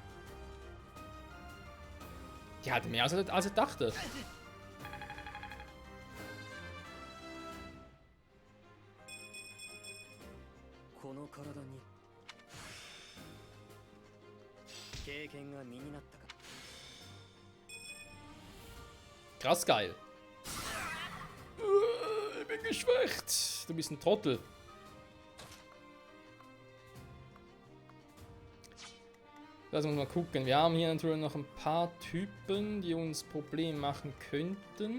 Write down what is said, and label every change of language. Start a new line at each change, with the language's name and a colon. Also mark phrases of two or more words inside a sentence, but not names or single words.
German: Die hat mehr als er dachte.
Japanese: この体に経験が身になったか。
German: Krass geil. Ich bin geschwächt. Du bist ein Trottel. Lass uns mal gucken. Wir haben hier natürlich noch ein paar Typen, die uns Probleme machen könnten.